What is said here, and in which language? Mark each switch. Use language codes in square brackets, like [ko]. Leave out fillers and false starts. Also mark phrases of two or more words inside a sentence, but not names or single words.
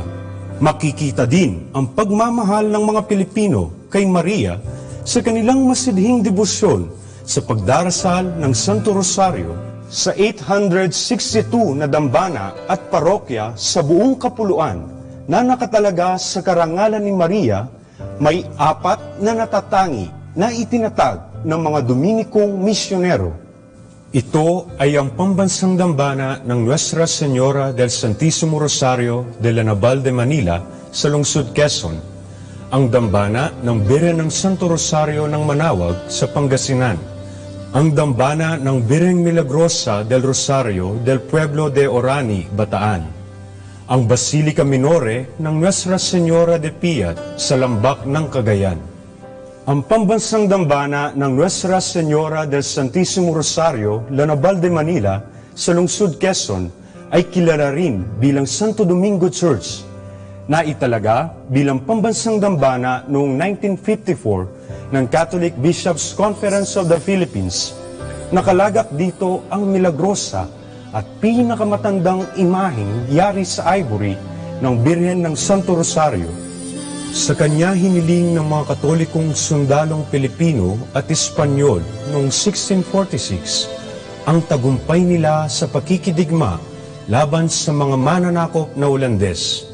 [tl] Makikita din ang pagmamahal ng mga Pilipino kay Maria sa kanilang masidhing debosyon sa pagdarasal ng Santo Rosario sa 862 na dambana at parokya sa buong kapuluan na nakatalaga sa karangalan ni Maria. May 4 na natatangi na itinatag ng mga Dominikong misyonero. Ito ay ang pambansang dambana ng Nuestra Señora del Santissimo Rosario de la Naval de Manila sa lungsod Quezon, ang dambana ng Birhen ng Santo Rosario ng Manawag sa Pangasinan, ang dambana ng Birheng Milagrosa del Rosario del Pueblo de Orani, Bataan, ang Basilica Minore ng Nuestra Señora de Piat sa Lambak ng Cagayan. Ang pambansang dambana ng Nuestra Señora del Santissimo Rosario, Lanabal de Manila, sa lungsod Quezon, ay kilala rin bilang Santo Domingo Church, na italaga bilang pambansang dambana noong 1954 ng Catholic Bishops' Conference of the Philippines. Nakalagak dito ang milagrosa at pinakamatandang imaheng yari sa ivory ng Birhen ng Santo Rosario. Sa kanya hiniling ng mga Katolikong sundalong Pilipino at Espanyol noong 1646 ang tagumpay nila sa pakikidigma laban sa mga mananakop na Ulandes.